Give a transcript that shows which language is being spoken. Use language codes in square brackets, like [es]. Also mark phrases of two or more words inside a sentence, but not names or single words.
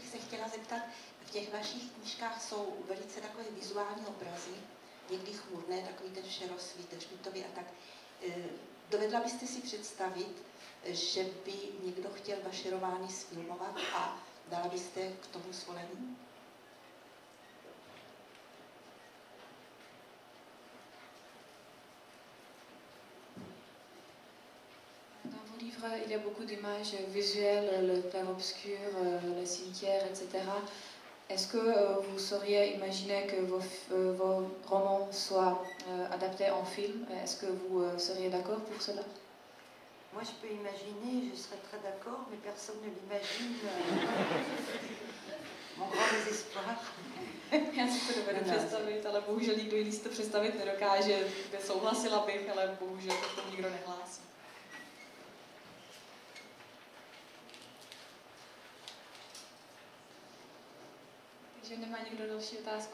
[cs] chtěla zeptat, v těch vašich knížkách jsou velice takové vizuální obrazy, někdy chmurné, takový ten šerosvít, špitový a tak. Dovedla byste si představit, že by někdo chtěl vaše romány sfilmovat a dala byste k tomu svolení? [fr] Dans vos livres, il y a beaucoup d'images visuelles, le clair-obscur, les cimetières, etc. Est-ce que vous sauriez imaginer que vos romans soient adaptés en film? Est-ce que vous seriez d'accord pour cela? Moi, je peux imaginer, je serais très d'accord, mais personne ne l'imagine. Mon grand désespoir. [cs] Já si to dovedu představit, ale bohužel nikdo jiný si to představit nedokáže. Souhlasila bych, ale bohužel to nikdo nehlásí. Takže nemá někdo další otázku?